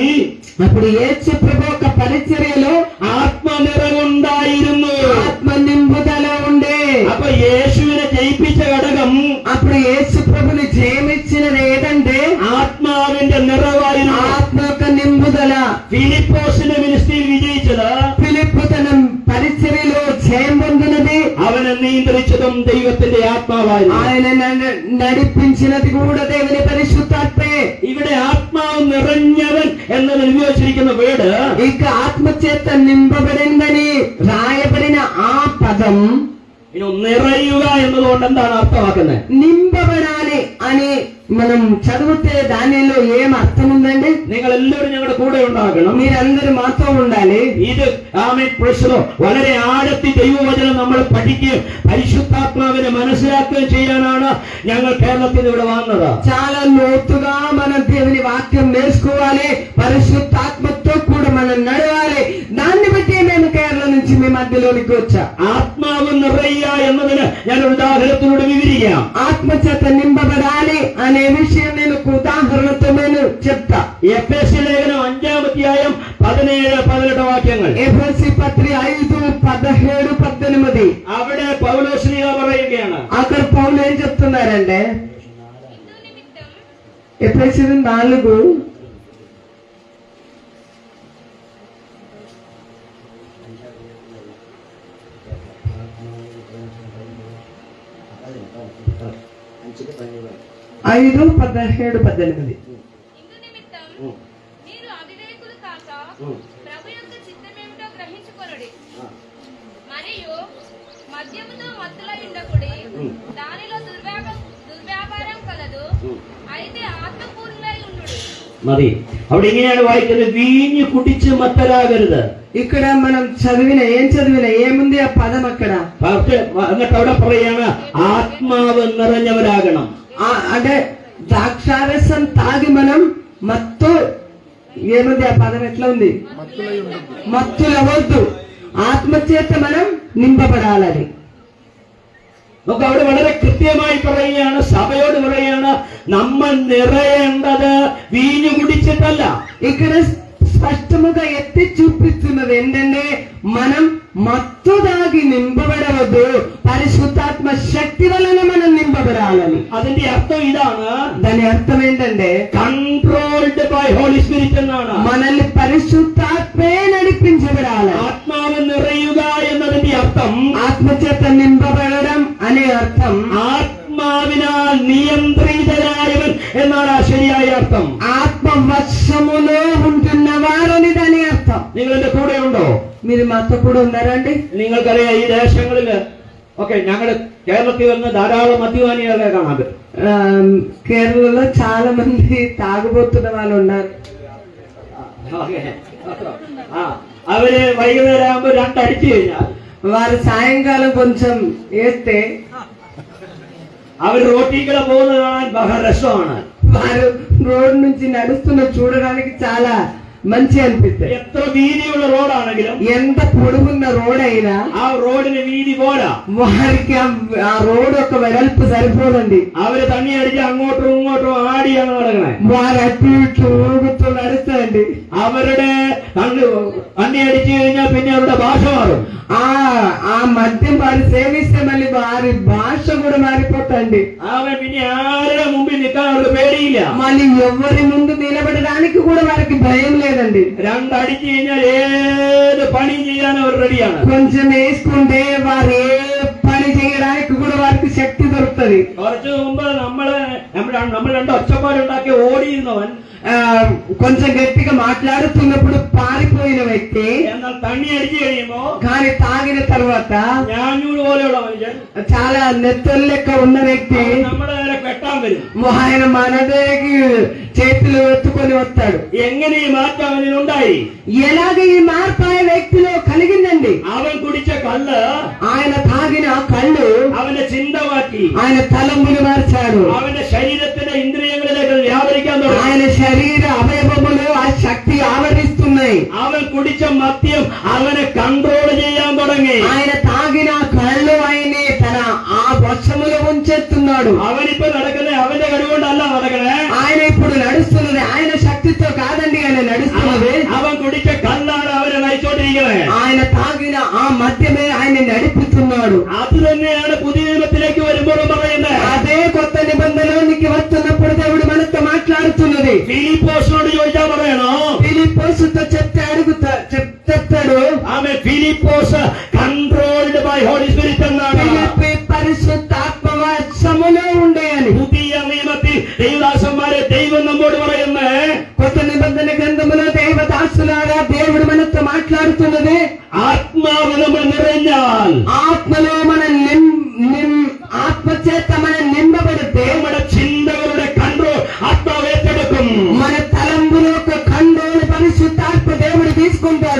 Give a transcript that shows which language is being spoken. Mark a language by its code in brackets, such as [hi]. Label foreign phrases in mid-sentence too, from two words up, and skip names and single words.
[te] అప్పుడు యేసు ప్రభు యొక్క పరిచర్యలో [ml] ആത്മനിറവുണ്ടായിരുന്നു. [te] ఆత్మ నింపుదల ఉండే. [ml] അപ്പൊ യേശുവിനെ ജയിപ്പിച്ച ഘടകം [te] అప్పుడు యేసు ప్రభుని జయమిచ్చినది ఏదంటే [ml] ആത്മാവിന്റെ നിറവായിരുന്നു. [te] ఆత్మ యొక్క నింపుదల. [ml] ഫിലിപ്പോസിന്റെ മിനിസ്ട്രിയിൽ വിജയിച്ചത് [te] ఫిలిప్పు తన పరిచర్యలో జయం పొందినది, [ml] അവനെ നിയന്ത്രിച്ചതും ദൈവത്തിന്റെ ആത്മാവായിരുന്നു. [te] ఆయన నడిపించినది కూడా దేవుని పరిశుద్ధాత్మే. [ml] ഇവിടെ ആത്മാവ് നിറഞ്ഞവൻ എന്നതിൽ ഉപയോഗിച്ചിരിക്കുന്ന വേർഡ് [te] ఇక ఆత్మ చేత నింపబడిందని రాయబడిన ఆ పదం [ml] ഇനി നിറയുക എന്നതുകൊണ്ട് എന്താണ് അർത്ഥമാക്കുന്നത്? [te] నింపబడాలి అని మనం చదివితే దానిలో ఏం అర్థం ఉందండి? [ml] നിങ്ങൾ എല്ലാവരും ഞങ്ങളുടെ കൂടെ ഉണ്ടാകണം. [te] మీరందరూ మాతో ఉండాలి. [ml] ഇത് വളരെ ആഴത്തിൽ ദൈവവചനം നമ്മൾ പഠിക്കുകയും പരിശുദ്ധാത്മാവിനെ മനസ്സിലാക്കുകയും ചെയ്യാനാണ് ഞങ്ങൾ കേരളത്തിൽ ഇവിടെ വന്നത്. [te] చాలా లోతుగా మనం దేవుని వాక్యం నేర్చుకోవాలి, పరిశుద్ధాత్మతో కూడా మనం నడవాలి. దాన్ని బట్టి మేము కేరళ నుంచి మీ మధ్యలోనికి వచ్చా. [ml] ആത്മാവ് നിറയുക എന്നതിന് ഞാൻ ഒരു ഉദാഹരണത്തിലൂടെ വിവരിക്കാം. [te] ఆత్మ చేత నింపబడాలి అనే విషయం నేను ఒక ఉదాహరణతో నేను చెప్తా. [ml] എഫേസ്യ ലേഖനം 5:17-18 വാക്യങ്ങൾ. [te] ఎఫెసీ పత్రిక 5:17-18. [ml] അവിടെ പൗലോസ്ലീഹ പറയുകയാണ്. [te] అక్కడ పౌలు ఏం చెప్తున్నారంటే ఎఫెసీ 4 5:17-18. ఇందు నిమిత్తం మీరు అవివేకులు కాక ప్రభు యొక్క చిత్తమేమిటో గ్రహించుకొనుడి. మరియు మద్యముతో మత్తులై ఉండకుడి, దానిలో దుర్వ్యాపారం కలదు. అయితే ఆత్మపూర్ణులై ఉండుడి. [ml] മതി. അവിടെ ഇങ്ങനെയാണ് വായിക്കുന്നത്, വീഞ്ഞു കുടിച്ച് മത്തരാകരുത്. [te] ఇక్కడ మనం ఏం చదివిన ఏముంది ఆ పదం అక్కడ? [ml] എന്നിട്ട് അവിടെ പറയാണ് ആത്മാവ് നിറഞ്ഞവരാകണം. [te] అంటే ద్రాక్షారసం తాగి మనం మత్తు ఏముంది ఆ పదం ఎట్లా ఉంది? మత్తులవద్దు, ఆత్మ చేత మనం నింపబడాలని. [ml] നമുക്ക് അവിടെ വളരെ കൃത്യമായി പറയുകയാണ്, സഭയോട് പറയുകയാണ്, നമ്മൾ നിറയേണ്ടത് വീഞ്ഞു കുടിച്ചിട്ടല്ല. [te] ఇక్కడ స్పష్టముగా ఎత్తి చూపిస్తున్నది ఏంటంటే మనం మత్తు దాగి నింపబడవద్దు, పరిశుద్ధాత్మ శక్తి వలన మనం నింపబడాలని. [ml] അതിന്റെ അർത്ഥം ഇതാണ്, [te] దాని అర్థం ఏంటంటే [en] controlled by Holy Spirit [ml] എന്നാണ്. [te] మనల్ని పరిశుద్ధాత్మే నడిపించబడాలి. [ml] ആത്മാവ് നിറയുക എന്നതിന്റെ അർത്ഥം [te] ఆత్మ చేత నింపబడడం అనే అర్థం [ml] ആത്മാവിനാൽ നിയന്ത്രിതരായവൻ എന്നാണ് ആ ശരിയായ അർത്ഥം. [te] ఆత్మ వశములో ఉంటున్న వారని దాని అర్థం. [ml] നിങ്ങൾ എന്റെ കൂടെ ഉണ്ടോ? [te] మీరు మాతో కూడా ఉన్నారండి? [ml] നിങ്ങൾക്കറിയാം ഈ ദേശങ്ങളില് ഞങ്ങളുടെ കേരളത്തിൽ വന്ന് ധാരാളം മദ്യപാനികളെ കാണാൻ പറ്റും. [te] కేరళలో చాలా మంది తాగుబోతున్న వాళ్ళు ఉన్నారు. [ml] അവര് വൈകുന്നേരം ആകുമ്പോ 2 അടിച്ചു കഴിഞ്ഞാൽ [te] వారు సాయంకాలం కొంచెం వేస్తే [ml] അവർ റോട്ടിക്കൂടെ പോകുന്നത് കാണാൻ ബഹ രസമാണ്. [te] వారు రోడ్ నుంచి నడుస్తున్న చూడడానికి చాలా మంచి అనిపిస్తాయి. [ml] എത്ര വീതിയുള്ള റോഡാണെങ്കിലും [te] ఎంత పొడుగున్న రోడ్ అయినా [ml] ആ റോഡിന് വീതി പോരാ. [te] వారికి ఆ రోడ్ యొక్క వెడల్పు సరిపోదండి. [ml] അവര് തണ്ണി അടിച്ച് അങ്ങോട്ടും ഇങ്ങോട്ടും ആടിയാണ് നടക്കണേ. [te] వారు అటు ఇటు ఊగుతూ నడుస్తాయండి. [ml] അവരുടെ തണ്ണി അടിച്ചു കഴിഞ്ഞാൽ പിന്നെ അവരുടെ భాష మాറും. [te] ఆ మద్యం వారు సేవిస్తే మళ్ళీ వారి భాష కూడా మారిపోతాండి. [ml] അവൻ പിന്നെ ആരുടെ മുമ്പിൽ നിൽക്കാൻ അവർക്ക് പേടിയില്ല. [te] మళ్ళీ ఎవరి ముందు నిలబడడానికి కూడా వారికి భయం లేదండి. [ml] 2 അടിച്ചു കഴിഞ്ഞാൽ ഏത് പണി ചെയ്യാൻ അവർ റെഡിയാണ്. [te] కొంచెం వేసుకుంటే వారు ఏ పని చేయడానికి కూడా వారికి శక్తి దొరుకుతుంది. [ml] കുറച്ചു മുമ്പ് നമ്മള് നമ്മൾ രണ്ട് ഒച്ചപ്പാടുണ്ടാക്കി ഓടിയിരുന്നവൻ [te] ఆ, కొంచెం గట్టిగా మాట్లాడుతున్నప్పుడు పారిపోయిన వ్యక్తి [ml] എന്നാൽ തണ്ണി അടിച്ചു കഴിയുമ്പോ [te] కానీ తాగిన తర్వాత [ml] ഞാഞ്ഞൂട് പോലെയുള്ള മനുഷ്യൻ [te] చాలా నెత్తలు లెక్క ఉన్న వ్యక్తి [ml] നമ്മുടെ നേരെ കെട്ടാൻ വരും. [te] ఆయన మన దగ్గరికి చేతులు ఎత్తుకొని వస్తాడు. [ml] എങ്ങനെ ഈ മാറ്റം അവനുണ്ടായി? [te] ఎలాగ ఈ మార్పు ఆ వ్యక్తిలో కలిగిందండి? [ml] അവൻ കുടിച്ച കള്ള് [te] ఆయన తాగిన కళ్ళు [ml] അവന്റെ ചിന്ത മാറ്റി, [te] ఆయన తలంపులు మార్చాడు. [ml] അവന്റെ ശരീരത്തിന്റെ ഇന്ദ്രിയങ്ങളിലേക്ക് വ്യാപരിക്കാൻ തുടങ്ങി. [te] ఆయన శరీర అవయవములు ఆ శక్తి ఆవరిస్తున్నాయి. [ml] അവൻ കുടിച്ച മദ്യം അവനെ കൺട്രോൾ ചെയ്യാൻ തുടങ്ങി. [te] ఆయన తాగిన కళ్ళు ఆయన్ని తన ఆ వశములో ఉంచేస్తున్నాడు. [ml] അവനിപ്പോ നടക്കുന്നത് അവന്റെ കഴിവുകൊണ്ടല്ല നടക്കണേ. [te] ఆయన ఇప్పుడు నడుస్తున్నది ఆయన శక్తితో కాదండి, ఆయన నడుస్తున్నది [ml] അവൻ കുടിച്ച കള്ളാണ് അവനെ നയിച്ചോണ്ടിരിക്കുന്നത്. [te] ఆయన తాగిన ఆ మద్యమే ఆయన నడిపిస్తున్నాడు. [ml] അത് തന്നെയാണ് പുതിയ നിയമത്തിലേക്ക് വരുമ്പോൾ പറയുന്നത്. [te] అదే కొత్త నిబంధనలోనికి వస్తున్నప్పుడు దేవుడు మనతో మాట్లాడుతున్నది. [ml] ഫിലിപ്പോസിനോട് ചോദിച്ചാൽ പറയണോ? [te] ఫిలిప్పోసుతో చెప్తాడు [ml] ആമേൻ. ഫിലിപ്പോസ് [en] controlled by Holy Spirit [ml] എന്നാണ്. [te] ఫిలిప్పీ పరిశుద్ధాత్మ వశములో ఉండే అని. [ml] പുതിയ നിയമത്തിൽ ദൈവദാസന്മാരെ ദൈവം നമ്മോട് പറയുന്നത്, [te] కొత్త నిబంధన గ్రంథములో దేవదాసులారా దేవుడు మనతో మాట్లాడుతున్నది. [ml] ആത്മാവ് നമ്മൾ നിറഞ്ഞാൽ, [te] ఆత్మలో మన ఆత్మ చేత మనం నింపబడితే [ml] നമ്മുടെ ചിന്തകളുടെ കൺട്രോൾ ആത്മാവ് ഏറ്റെടുക്കും. [te] మన తలంబులో ఒక కంట్రోల్ పరిశుద్ధాత్మ దేవుడు తీసుకుంటాడు.